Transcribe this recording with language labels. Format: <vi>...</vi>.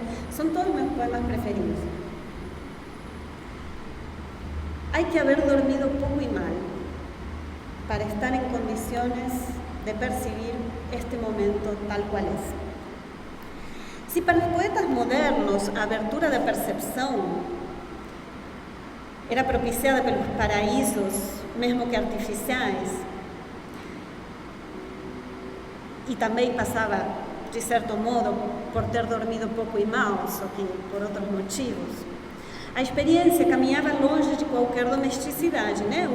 <pt>São todos meus poemas preferidos.</pt> <es>Hay que haber dormido poco y mal para estar en condiciones de percibir este momento tal cual es.</es> <pt>Se para os poetas modernos a abertura da percepção era propiciada pelos paraísos, mesmo que artificiais, e também passava, de certo modo, por ter dormido pouco e mal, só que por outros motivos, a experiência caminhava longe de qualquer domesticidade, né?</pt>